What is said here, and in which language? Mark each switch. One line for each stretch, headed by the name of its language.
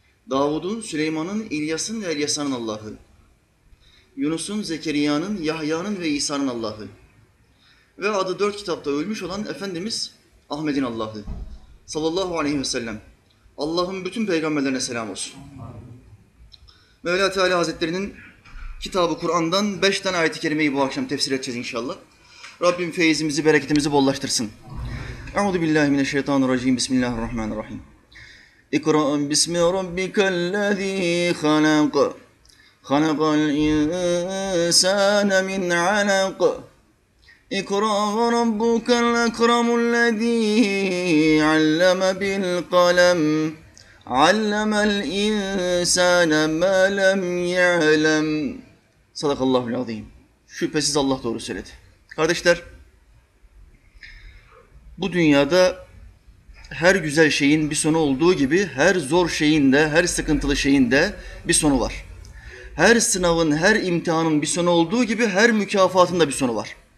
Turkish: Davud'un, Süleyman'ın, İlyas'ın ve Elyasa'nın Allah'ı, Yunus'un, Zekeriya'nın, Yahya'nın ve İsa'nın Allah'ı ve adı dört kitapta ölmüş olan Efendimiz Ahmet'in Allah'ı sallallahu aleyhi ve sellem. Allah'ın bütün peygamberlerine selam olsun. Mevla Teala Hazretleri'nin kitabı Kur'an'dan 5 tane ayet-i kerimeyi bu akşam tefsir edeceğiz inşallah. Rabbim feyizimizi, bereketimizi bollaştırsın. Euzubillahimineşşeytanirracim. Bismillahirrahmanirrahim.
Arabic: اقرأ باسم ربك الذي خلق خلق الإنسان من علق اقرأ وربك الأكرم الذي علم بالقلم علم الإنسان ما لم يعلم صدق الله العظيم.
Turkish: Şüphesiz Allah doğru söyledi. Kardeşler, bu dünyada her güzel şeyin bir sonu olduğu gibi her zor şeyin de, her sıkıntılı şeyin de bir sonu var. Her sınavın, her imtihanın bir sonu olduğu gibi her mükafatın da bir sonu var.